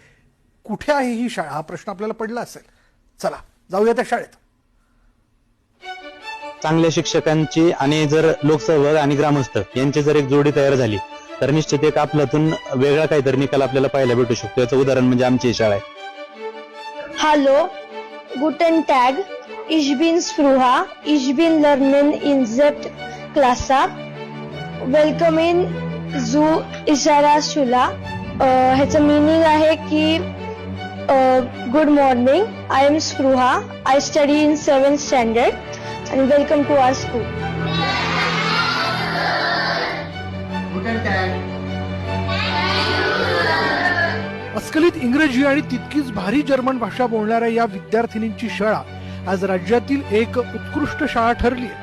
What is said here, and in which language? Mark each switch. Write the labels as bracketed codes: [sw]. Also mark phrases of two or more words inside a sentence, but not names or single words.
[mr] कुठे आहे ही शाळा हा प्रश्न आपल्याला पडला असेल. चला जाऊया त्या शाळेत. चांगल्या शिक्षकांची आणि जर लोकसहभाग आणि ग्रामस्थ यांची जर एक जोडी तयार झाली तर निश्चित एक आपल्यातून वेगळा काहीतरी निकाल आपल्याला पाहायला भेटू शकतो. याचं उदाहरण म्हणजे आमची शाळा आहे. [de] Hallo, guten Tag. Ich bin Spruha. Ich bin lernen in Z Klasse. Willkommen zu Ishara Shula. [mr] ह्याचं मीनिंग आहे की [en] good morning. I am Spruha. I study in 7th standard आणि welcome to our school. [mr] अस्खलित इंग्रजी आणि तितकीच भारी जर्मन भाषा बोलणाऱ्या या विद्यार्थिनींची शाळा आज राज्यातील एक उत्कृष्ट शाळा ठरली आहे.